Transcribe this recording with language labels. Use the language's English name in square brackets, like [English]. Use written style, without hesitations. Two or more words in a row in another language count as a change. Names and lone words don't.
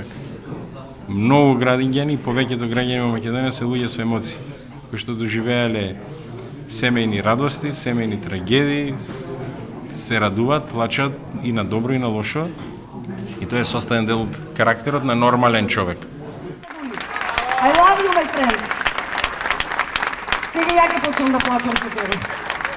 [Macedonian] Многу граѓани, повеќето граѓани во Македонија се луѓе со емоции, кои што доживеале семејни радости, семејни трагедии, се радуваат, плачат и на добро и на лошо. И тоа е составен дел од карактерот на нормален човек. [English] I love you, my friend. [Macedonian] Сега ја ќе почнам да плачам со тебе.